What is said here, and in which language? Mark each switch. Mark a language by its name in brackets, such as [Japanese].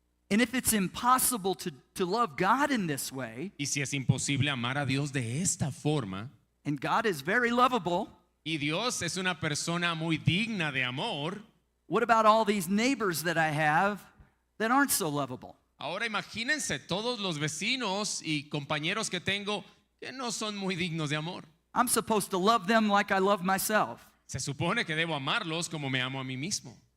[English] And if it's impossible to love God in this way, [Spanish] Y si es imposible amar a Dios de esta forma, [English] and God is very lovable, [Spanish] y Dios es una persona muy digna de amor, [English] what about all these neighbors that I have that aren't so lovable? [Spanish] ahora imagínense todos los vecinos y compañeros que tengo que no son muy dignos de amor. [English] I'm supposed to love them like I love myself. [Spanish] Se supone que debo amarlos como me amo a mí mismo.